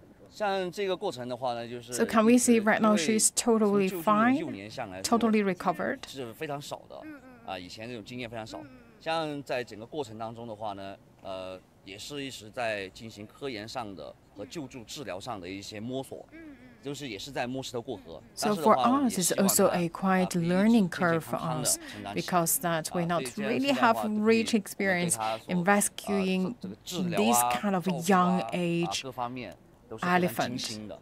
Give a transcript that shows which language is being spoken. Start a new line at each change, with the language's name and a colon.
English: So can we see right now she's totally fine, totally recovered?
Chinese: 是非常少的，以前这种经验非常少。像在整个过程当中的话呢，也是一直在进行科研上的和救助治疗上的一些摸索。也是在摸石头过河。
English: So for us, it's also a quite learning curve for us, because that we not really have rich experience in rescuing this kind of young age elephant.